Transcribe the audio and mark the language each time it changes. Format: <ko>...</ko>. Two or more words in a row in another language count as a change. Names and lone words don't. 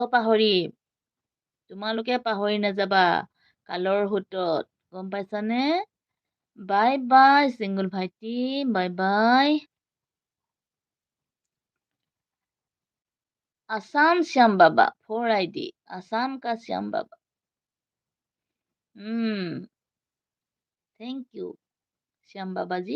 <as>পাহৰিম। তোমালোকে পাহৰি নাযাবা কালৰ সোঁতত। গম পাইছানে?</as> <en>bye bye</en> <as>চিংগুল ভাইটি,</as> <en>bye bye.</en> <hi>आसाम श्याम बाबा 4 ID, आसाम का श्याम बाबा।</hi> <en>thank you</en> <hi>श्याम बाबा जी।</hi>